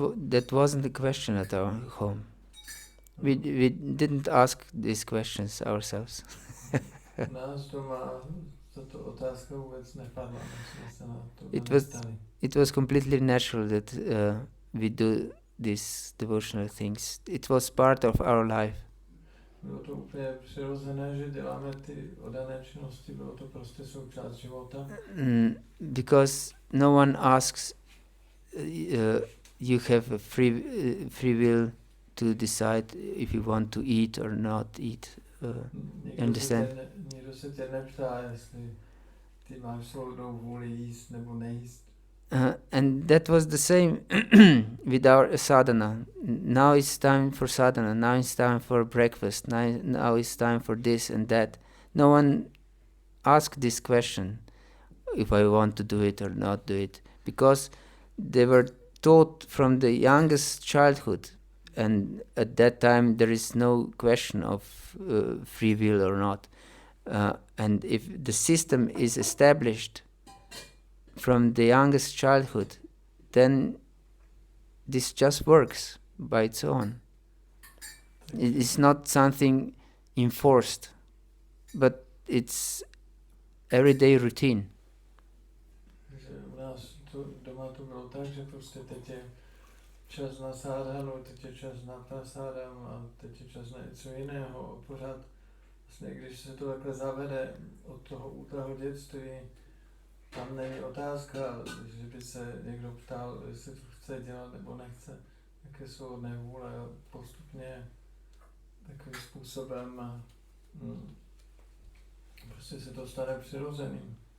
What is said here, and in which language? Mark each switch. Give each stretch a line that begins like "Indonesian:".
English: That wasn't the question at our home. We didn't ask these questions ourselves.
Czech: Nás doma tato otázka vůbec nepadla, my jsme se na to
English: It It was completely natural that we do these devotional things. It was part of our life.
Czech: Bylo to úplně přirozené, že děláme ty oddané činnosti, bylo to prostě součást života.
English: Because no one asks, you have a free will to decide if you want to eat or not eat. Understand?
Czech: Nikdo se tě neptá, jestli ty máš svobodnou vůli jíst nebo nejíst.
English: And that was the same with our sadhana. Now it's time for sadhana, now it's time for breakfast, now it's time for this and that. No one asked this question, if I want to do it or not do it, because they were taught from the youngest childhood, and at that time there is no question of free will or not. And if the system is established from the youngest childhood, then this just works by its own. It is not something enforced, but it's everyday routine.
Czech: U nás doma to bylo tak, že prostě teď je čas na sádhanu, teď je čas na prasádam a teď je čas na něco jiného. Pořád vlastně, když se to takhle zavede od toho útleho dětství, tam není otázka, že by se někdo ptal, jestli to chce dělat nebo nechce, jaké svobodné vůle, postupně takovým způsobem prostě se to stane přirozeným.